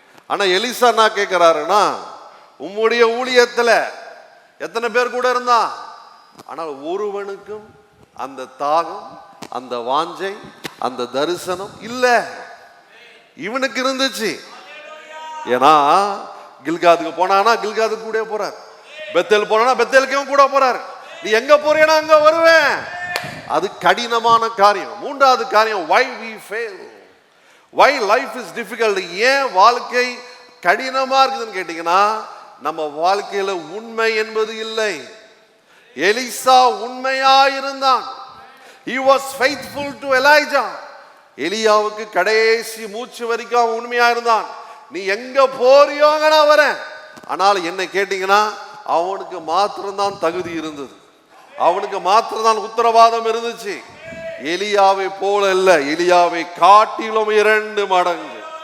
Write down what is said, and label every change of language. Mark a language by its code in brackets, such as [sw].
[ta] ஆனா எலிசா என்ன கேட்கிறாருன்னா, உம்முடைய ஊழியத்துல எத்தனை பேர் கூட இருந்தான், ஆனால் ஒருவனுக்கும் அந்த தாகம், அந்த வாஞ்சை, அந்த தரிசனம் இல்ல. இவனுக்கு இருந்துச்சு. ஏன்னா கில்காதுக்கு போனானா கில்காதுக்கு கூட போறார், பெத்தேல் போனானா பெத்தேலுக்கும் கூட போறார். நீ எங்க போறேனா அங்க வருவேன். அது கடினமான காரியம். 3வது காரியம், [en] why we fail, why life is difficult. [ta] ஏன் வாழ்க்கை கடினமா இருக்குதுன்னு கேட்டீங்கன்னா, நம்ம வாழ்க்கையில உண்மை என்பது இல்லை. எலிசா உண்மையா இருந்தான். [en] he was faithful to Elijah. [ta] எலியாவுக்கு கடைசி மூச்சு வரைக்கும் அவன் உண்மையா இருந்தான். நீ எங்க போறியோ அங்க நான் வரேன். ஆனால் என்ன கேட்டீங்கன்னா, அவனுக்கு மாத்திரம்தான் தகுதி இருந்தது, அவனுக்கு மாத்திரம்தான் உத்தரவாதம் இருந்துச்சு. எலியாவை போல இல்ல, எலியாவை காட்டிலும் 2 மடங்கு.